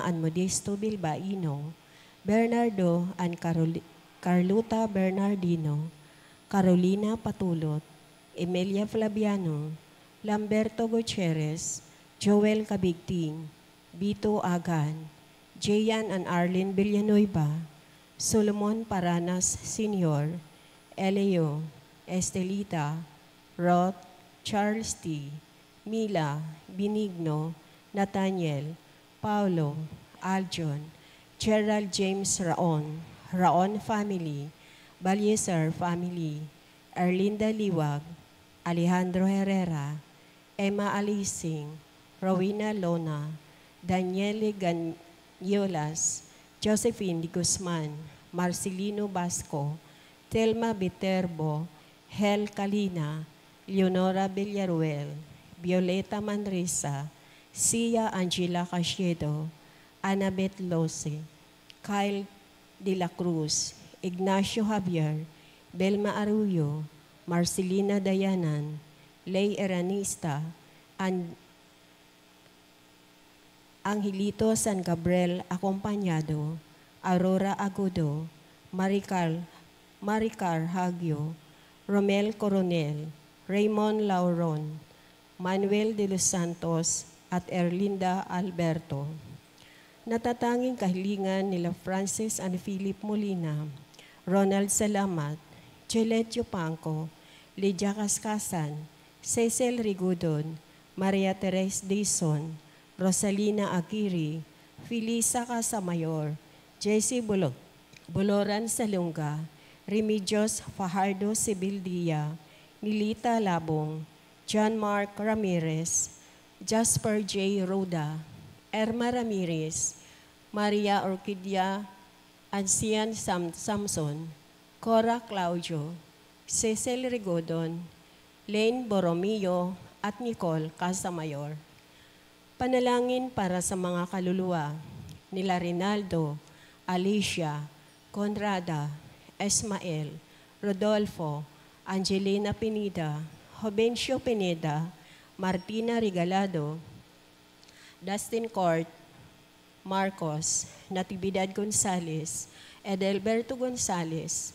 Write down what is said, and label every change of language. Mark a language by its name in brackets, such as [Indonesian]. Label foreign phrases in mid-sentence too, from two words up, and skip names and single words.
[Filipino] and Modesto Bilbaino, Bernardo and Carlota Bernardino, Carolina Patulot, Emilia Flaviano, Lamberto Gutierrez, Joel Cabigting, Bito Agan, Jayan and Arlene Villanueva, Solomon Paranas Sr., Eleo, Estelita, Roth, Charles T., Mila, Benigno, Nathaniel, Paulo, Aljon, Gerald James Raon, Raon family, Balyeser family, Erlinda Liwag, Alejandro Herrera, Emma Alising, Rowena Lona, Daniele Ganyolas, Josephine Di Guzman, Marcelino Basco, Telma Viterbo, Hel Kalina, Leonora Villaruel, Violeta Manresa, Sia Angela Casiedo, Annabeth Lose, Kyle de la Cruz, Ignacio Javier, Belma Arroyo, Marcelina Dayanan, Lay Eranista, Angelito San Gabriel Acompañado, Aurora Agudo, Maricar Hagio, Romel Coronel, Raymond Lauron, Manuel de los Santos, at Erlinda Alberto. Natatanging kahilingan nila Francis and Philip Molina, Ronald Salamat, Jelet Yupanco, Lydia Cascasan, Cecil Rigudon, Maria Teresa Dizon, Rosalina Aguirre, Felisa Casamayor, Jessie Boloran Salunga, Remedios Fajardo Sibildia, Nilita Labong, John Mark Ramirez, Jasper J. Roda, Erma Ramirez, Maria Orquídea Ancian Samson, Cora Claudio, Cecil Rigodon, Lane Borromeo, at Nicole Casamayor. Panalangin para sa mga kaluluwa nila Rinaldo, Alicia, Conrada, Esmael, Rodolfo, Angelina Pineda, Jovencio Pineda, Martina Regalado, Dustin Court, Marcos, Natividad Gonzales, Edelberto Gonzales,